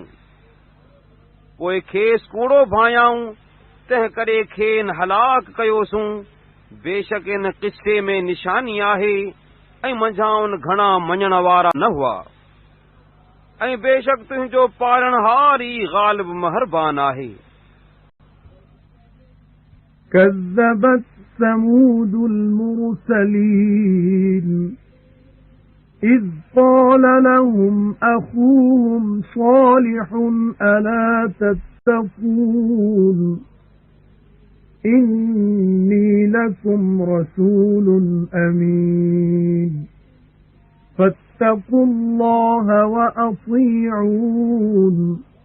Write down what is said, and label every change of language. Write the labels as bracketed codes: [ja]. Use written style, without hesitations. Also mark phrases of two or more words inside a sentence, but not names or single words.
[sd] पोइ खेसि कूड़ो भायाऊं, तंहिं करे खेनि हलाक कयोसूं। बेशक इन किस्से में निशानी आहे ऐं मंझाउनि घणा मञण वारा न हुआ। ऐं बेशक तुंहिंजो पालणहार ई ग़ालिब महरबान आहे। [ar] كذبت ثمود المرسلين إذ قال لهم أخوهم صالح ألا تتقون إني لكم رسول أمين فاتقوا الله وأطيعون